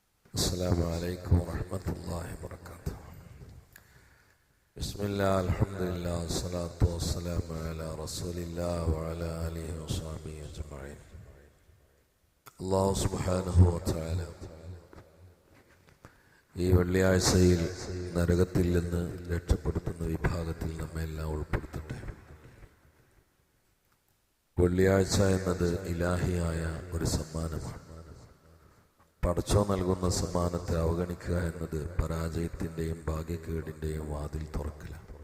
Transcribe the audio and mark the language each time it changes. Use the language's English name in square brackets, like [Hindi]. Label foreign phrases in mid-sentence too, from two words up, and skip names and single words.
[Arabic] السلام عليكم ورحمة الله وبركاته. بسم الله الحمد لله والصلاة والسلام على رسول الله وعلى آله وصحبه أجمعين. الله سبحانه وتعالى [Malayalam] ഈ വെള്ളിയാഴ്ചയിൽ നരകത്തിൽ നിന്ന് രക്ഷപ്പെടുത്തുന്ന വിഭാഗത്തിൽ നമ്മെല്ലാം ഉൾപ്പെടുത്തട്ടെ. വെള്ളിയാഴ്ച എന്നത് ഇലാഹിയായ ഒരു സമ്മാനമാണ്. പടച്ചോൻ നൽകുന്ന സമ്മാനത്തെ അവഗണിക്കുക എന്നത് പരാജയത്തിൻ്റെയും ഭാഗ്യക്കേടിൻ്റെയും വാതിൽ തുറക്കലാണ്.